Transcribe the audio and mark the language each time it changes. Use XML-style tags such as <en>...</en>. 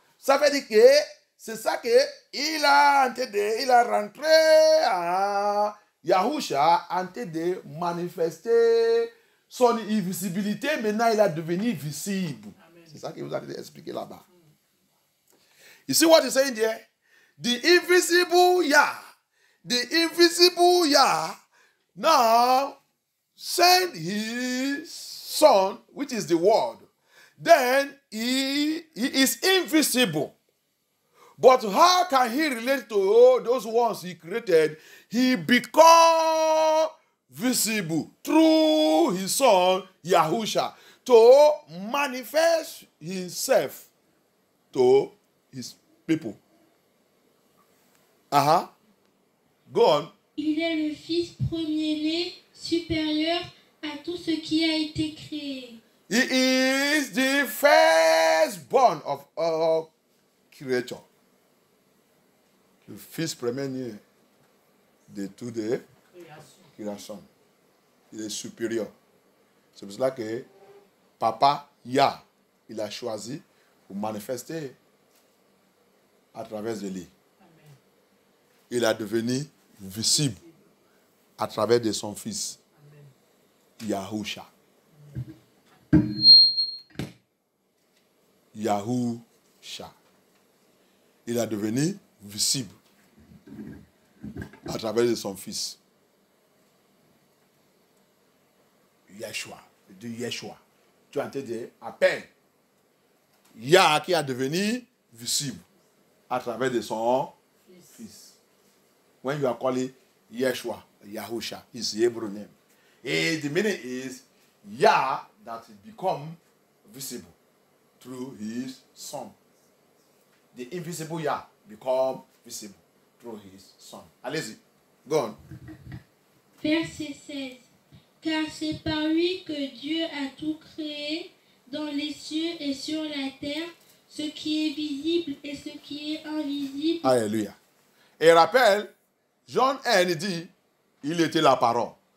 <fr>Ça veut dire que c'est ça que il a rentré à Yahusha en train de manifester son invisibilité. Maintenant, il a devenu visible. C'est ça que vous allez expliquer là-bas.</fr> <en>You see what he's saying there? The invisible Yah. The invisible Yah now send his son, which is the word. Then he is invisible. But how can he relate to those ones he created? He become visible through his son, Yahusha, to manifest himself to his people. Go on.</en> <fr>Il est le fils premier-né supérieur à tout ce qui a été créé.</fr> <en>He is the firstborn of all creature.</en> <fr>Le fils premier-né de toute création. Il est supérieur. C'est pour cela que Papa Yah, il a choisi pour manifester à travers de lui. Il a devenu visible à travers de son fils, Yahusha. Yahusha. Il a devenu visible à travers de son fils. Yeshua. De Yeshua. Tu as entendu à peine. Yah qui a devenu visible à travers de son fils.</fr> <en>When you are calling Yeshua, Yahusha, is Hebrew name. And the meaning is Yah that become visible through his son. The invisible Yah become visible through his son.</en> <fr>Allez-y.</fr> <en>Go on.</en> <fr>Verset 16. Car c'est par lui que Dieu a tout créé dans les cieux et sur la terre, ce qui est visible et ce qui est invisible. Alléluia. Et rappelle, Jean 1, il dit, il était la parole.</fr>